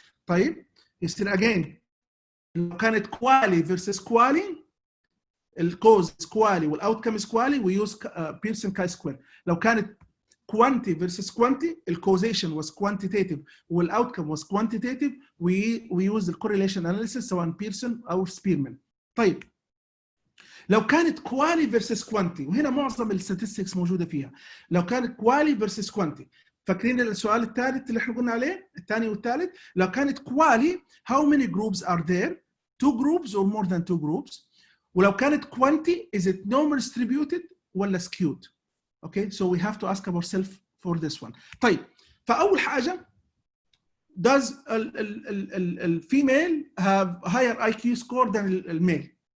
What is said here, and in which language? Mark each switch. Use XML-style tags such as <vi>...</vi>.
<ar>طيب يصير</ar> <en>again لو كانت quali versus quali الكوز quali والاوتكم is quali we use Pearson chi-square. لو كانت quanti versus quanti الكوزيشن was quantitative والاوتكم was quantitative we use the correlation analysis</en> <ar>سواء بيرسون او سبيرمان. طيب لو كانت quali versus quanti وهنا معظم الستاتستكس موجوده فيها. لو كانت quali versus quanti فاكرين السؤال الثالث اللي احنا قلنا عليه الثاني والثالث لو كانت quali</ar> <en>how many groups are there? 2 groups or more than 2 groups. ولو كانت quanti is it normal distributed ولا skewed? Okay, so we have to ask ourselves for this one.</en> <ar>طيب فأول حاجة</ar> <en>does the female have higher IQ score than the male?</en>